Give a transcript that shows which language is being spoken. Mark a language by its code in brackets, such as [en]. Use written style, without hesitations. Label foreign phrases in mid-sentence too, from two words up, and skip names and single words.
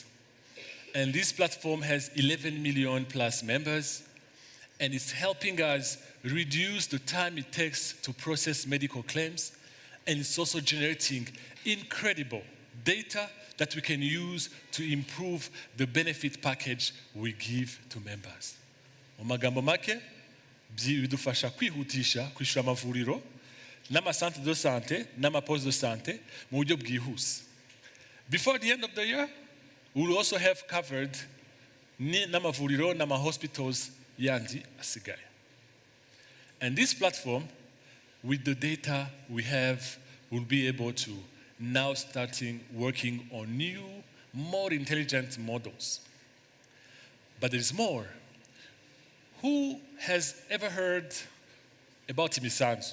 [en] And this platform has 11 million plus members, and it's helping us reduce the time it takes to process medical claims, and it's also generating incredible data that we can use to improve the benefit package we give to members. [rw] Mu magambo make, bidufasha kwihutisha kwishura amavuriro n'amasantere [fr] de santé [rw] n'amaposte [fr] de santé [rw] mu buryo bwihuse. [en] Before the end of the year, we will also have covered [rw] n'amavuriro n'amahospitals yandi asigaye. [en] And this platform, with the data we have, we'll be able to now starting working on new, more intelligent models. But there's more. Who has ever heard about Imisanzu?